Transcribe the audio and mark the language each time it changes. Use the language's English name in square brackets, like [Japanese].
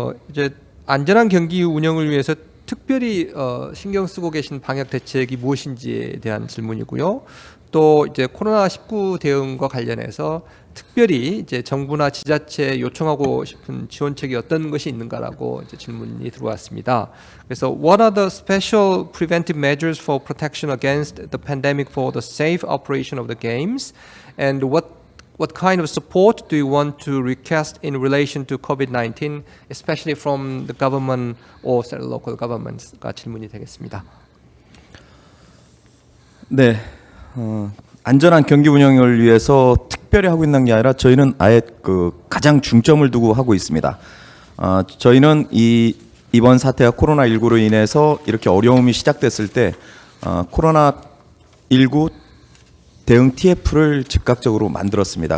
[Korean] 이제 안전한 경기 운영을 위해서 특별히 신경 쓰고 계신 방역 대책이 무엇인지에 대한 질문이고요. 또 이제 코로나19 대응과 관련해서 특별히 이제 정부나 지자체에 요청하고 싶은 지원책이 어떤 것이 있는가라고 이제 질문이 들어왔습니다. 그래서 [English] What are the special preventive measures for protection against the pandemic for the safe operation of the games, and what kind of support do you want to request in relation to COVID-19, especially from the government or local governments? [Korean] 가 질문이 되겠습니다. 네, 안전한 경기 운영을 위해서 특별히 하고 있는 게 아니라 저희는 아예 그 가장 중점을 두고 하고 있습니다. 저희는 이번 사태가 코로나19로 인해서 이렇게 어려움이 시작됐을 때 코로나19 대응 TF를 즉각적으로 만들었습니다.